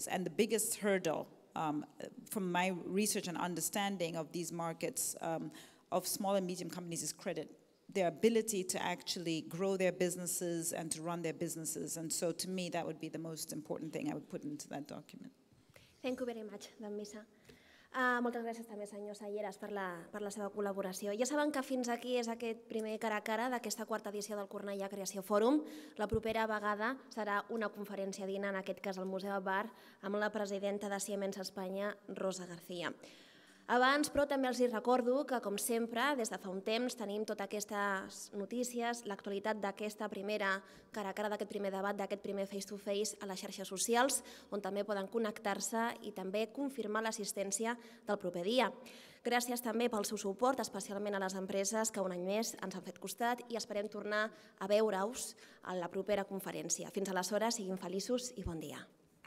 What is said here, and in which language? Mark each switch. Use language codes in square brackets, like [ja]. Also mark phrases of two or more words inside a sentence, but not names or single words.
[en] And the biggest hurdle from my research and understanding of these markets of small and medium companies is credit. Their ability to actually grow their businesses and to run their businesses. And so to me, that would be the most important thing I would put into that document. Thank you very much, Dambisa. [ca] Moltes gràcies també, senyor Salleras, per la seva col·laboració. Ja saben que fins aquí és aquest primer cara a cara d'aquesta quarta edició del Cornellà Creació Fòrum. La propera vegada serà una conferència dinar, en aquest cas al Museu Bar, amb la presidenta de Siemens Espanya, Rosa García. Abans, però, també els recordo que, com sempre, des de fa un temps tenim totes aquestes notícies, l'actualitat d'aquesta primera cara a cara, d'aquest primer debat, d'aquest primer [en] face-to-face [ca] a les xarxes socials, on també poden connectar-se i també confirmar l'assistència del proper dia. Gràcies també pel seu suport, especialment a les empreses que un any més ens han fet costat, i esperem tornar a veure-us a la propera conferència. Fins aleshores, siguin feliços i bon dia.